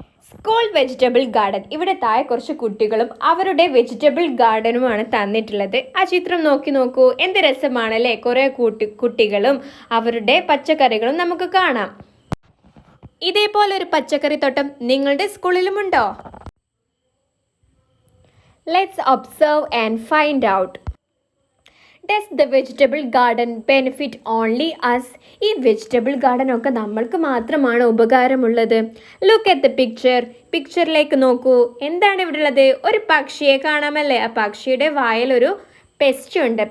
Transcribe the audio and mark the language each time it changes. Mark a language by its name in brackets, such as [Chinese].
[Malayalam] School vegetable garden, ഇവിടെ താഴെ കുറച്ച് കുട്ടികളും അവരുടെ വെജിറ്റബിൾ ഗാർഡനുമാണ് തന്നിട്ടുള്ളത്. ആ ചിത്രം നോക്കൂ, എന്ത് രസമാണല്ലേ? കുറേ കുട്ടികളും അവരുടെ പച്ചക്കറികളും നമുക്ക് കാണാം. ഇതേപോലെ ഒരു പച്ചക്കറി തോട്ടം നിങ്ങളുടെ സ്കൂളിലുമുണ്ടോ? [English] Let's observe and find out. Does the vegetable garden benefit only us? [Malayalam] ഈ വെജിറ്റബിൾ ഗാർഡൻ ഒക്കെ നമ്മൾക്ക് മാത്രമാണ് ഉപകാരമുള്ളത്. [English] look at the [Malayalam] പിക്ചറിലേക്ക് നോക്കൂ. എന്താണ് ഇവിടെ ഉള്ളത്? ഒരു പക്ഷിയെ കാണാമല്ലേ? ആ പക്ഷിയുടെ വായിലൊരു പെസ്റ്റ് ഉണ്ട്.